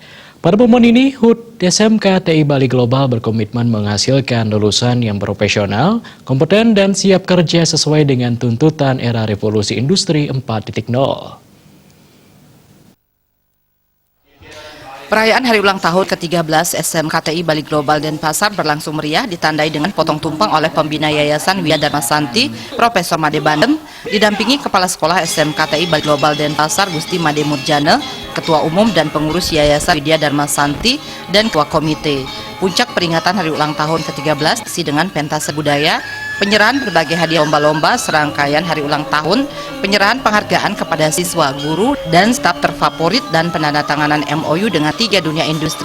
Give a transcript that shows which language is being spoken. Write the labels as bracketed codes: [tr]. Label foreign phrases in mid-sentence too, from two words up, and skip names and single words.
[id] Pada momen ini, HUT SMK TI Bali Global berkomitmen menghasilkan lulusan yang profesional, kompeten, dan siap kerja sesuai dengan tuntutan era revolusi industri 4.0. Perayaan hari ulang tahun ke-13 SMK TI Bali Global Denpasar berlangsung meriah ditandai dengan potong tumpeng oleh pembina Yayasan Widya Dharma Santi, Profesor Made Bandem, didampingi Kepala Sekolah SMK TI Bali Global Denpasar Gusti Made Murjana, Ketua Umum dan Pengurus Yayasan Widya Dharma Santi, dan Ketua Komite. Puncak peringatan hari ulang tahun ke-13 diisi dengan pentas budaya, penyerahan berbagai hadiah lomba-lomba, serangkaian hari ulang tahun, penyerahan penghargaan kepada siswa, guru, dan staf terfavorit, dan penandatanganan MOU dengan 3 dunia industri.